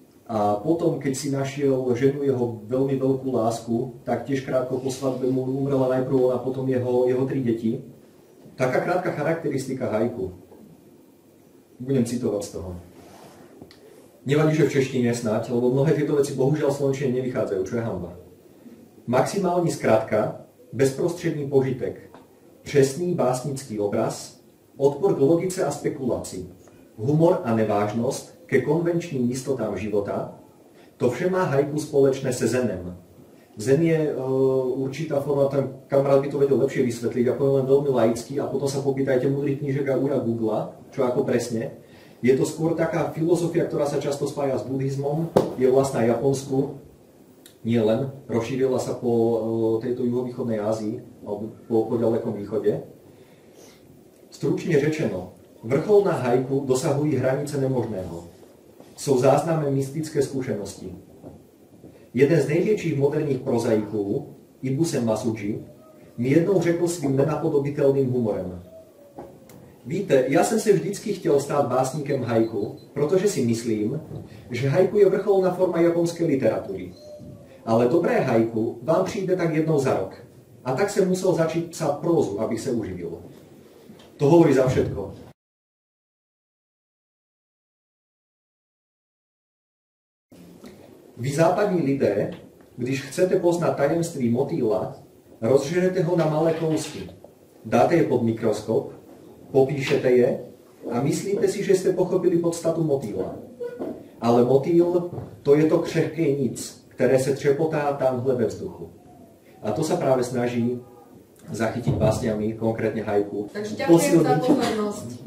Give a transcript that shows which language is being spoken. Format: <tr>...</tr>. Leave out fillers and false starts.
<sk>A potom, keď si našiel ženu jeho veľmi veľkú lásku, tak tiež krátko po svadbe mu umrela najprv ona, potom jeho 3 deti. Taká krátka charakteristika haiku. Budem citovať z toho. Nevadí, že v češtine snáď, lebo mnohé tieto veci bohužiaľ v slovenčine nevychádzajú, čo je hanba.</sk> <cs>Maximální zkratka, bezprostřední požitek, přesný básnický obraz, odpor k logice a spekulaci, humor a nevážnost ke konvenčním jistotám života, to vše má haiku společné se zenem.</cs> <sk>Zen je určitá forma, ten kamarát by to vedel lepšie vysvetliť, ja poviem len veľmi laicky a potom sa popýtajte múdrych knížek a úra Google, čo ako presne. Je to skôr taká filozofia, ktorá sa často spája s buddhizmom, je vlastná Japonsku, nie len, rozšírila sa po tejto juhovýchodnej Ázii, alebo po ďalekom východe.</sk> <cs>Stručne řečeno, vrcholná haiku dosahují hranice nemožného. Jsou záznamem mystické zkušenosti. Jeden z největších moderních prozaiků, Ibuse Masuji, mi jednou řekl svým nenapodobitelným humorem. Víte, já jsem se vždycky chtěl stát básníkem haiku, protože si myslím, že haiku je vrcholná forma japonské literatury. Ale dobré haiku vám přijde tak jednou za rok. A tak jsem musel začít psát prózu, abych se uživil.</cs> <sk>To hovorí za všetko.</sk> <cs>Vy západní lidé, když chcete poznat tajemství motýla, rozžerete ho na malé kousky. Dáte je pod mikroskop, popíšete je a myslíte si, že jste pochopili podstatu motýla. Ale motýl, to je to křehké nic, které se třepotá tamhle ve vzduchu.</cs> <sk>A to sa práve snaží zachytiť básňami, konkrétne haiku. Takže ďakujem za pozornosť.</sk>